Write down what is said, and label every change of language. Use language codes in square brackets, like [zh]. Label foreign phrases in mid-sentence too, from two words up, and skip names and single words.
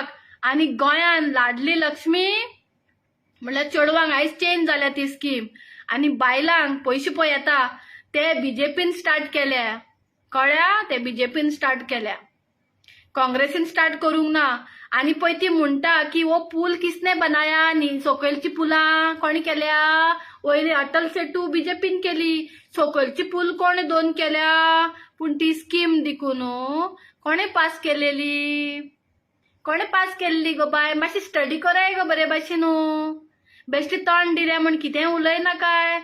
[kok] आनी गोंयान लाडली लक्ष्मी म्हळ्यार चेडवांक आयज चेंज जाल्या ती स्कीम. आनी बायलांक पयशे पळय येता ते बीजेपीन स्टार्ट केल्या. कळ्या? ते बीजेपीन स्टार्ट केल्या, काँग्रेसीन स्टार्ट करूंक ना. आनी पळय ती म्हणटा की [hi] वो पूल किसने बनाया [kok] न्ही. सकयलची पुलां कोणी केल्या? वयली अटल सेतू बीजेपीन केली. सकयलची पूल कोणे 2 केल्या. पूण ती स्कीम देखून कोणे पास केलेली? कोणे पास केल्ली गो बाय? मातशी स्टडी कराय गो बरे भाशेन. बेश्टी तोंड दिले म्हण कितें उलयना काय.